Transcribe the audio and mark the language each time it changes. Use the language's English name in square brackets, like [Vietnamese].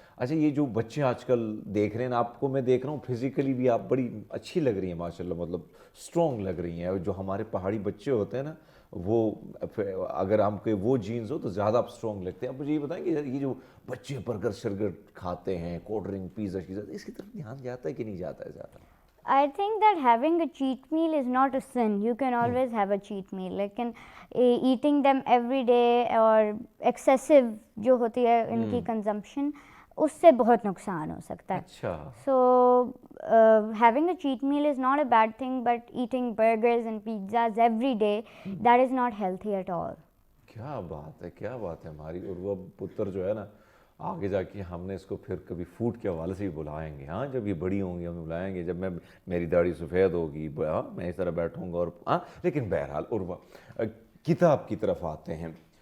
[Hindi] अच्छा, ये जो बच्चे आजकल देख रहे हैं ना, आपको मैं देख रहा हूँ फिजिकली भी आप बड़ी अच्छी लग रही हैं माशाल्लाह, मतलब स्ट्रॉन्ग लग रही हैं। जो हमारे पहाड़ी बच्चे होते हैं ना, वो अगर हमके वो जीन्स हो तो ज़्यादा आप स्ट्रॉन्ग लगते हैं। आप मुझे ये बताएं कि ये जो बच्चे बर्गर शर्गर खाते हैं, कोल्ड ड्रिंक पिज़्ज़ा शीज़ा, इसकी तरफ ध्यान जाता है कि नहीं जाता है ज़्यादा? [English] I think that having a cheat meal is not a sin. You can always have a cheat meal. [Hindi] लेकिन [English] eating them every day [Hindi] और excessive जो होती है इनकी consumption, उससे बहुत नुकसान हो सकता है। अच्छा, [English] So having a cheat meal is not a bad thing, but eating burgers and pizzas every day, that is not healthy at all. [Hindi] क्या बात है। हमारी उर्वा पुत्र जो है ना, आगे जाके हमने इसको फिर कभी फूड के हवाले से भी बुलाएंगे। हाँ, जब ये बड़ी होंगी हमें बुलाएंगे, जब मेरी दाढ़ी सफ़ेद होगी, हाँ मैं इस तरह बैठूंगा और हाँ। लेकिन बहरहाल उर्वा, किताब की तरफ आते हैं।